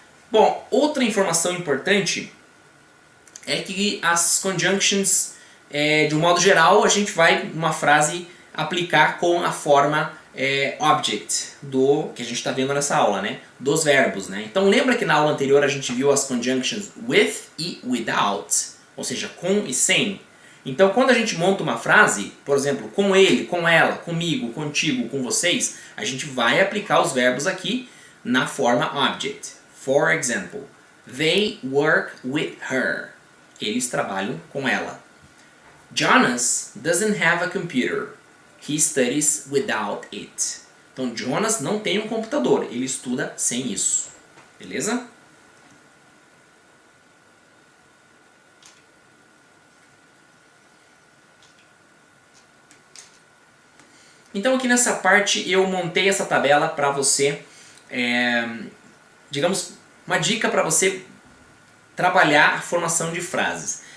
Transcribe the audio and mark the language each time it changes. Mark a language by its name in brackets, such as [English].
[Portuguese] Bom, outra informação importante é que as conjunctions, de um modo geral, a gente vai, numa frase, aplicar com a forma object, que a gente está vendo nessa aula, né? Dos verbos, né? Então lembra que na aula anterior a gente viu as conjunctions with e without, ou seja, com e sem. Então quando a gente monta uma frase, por exemplo, com ele, com ela, comigo, contigo, com vocês, a gente vai aplicar os verbos aqui na forma object. [English] For example, they work with her. [Portuguese] Eles trabalham com ela. [English] Jonas doesn't have a computer. He studies without it. [Portuguese] Então, Jonas não tem um computador. Ele estuda sem isso. Beleza? Então aqui nessa parte eu montei essa tabela para você, digamos, uma dica para você trabalhar a formação de frases.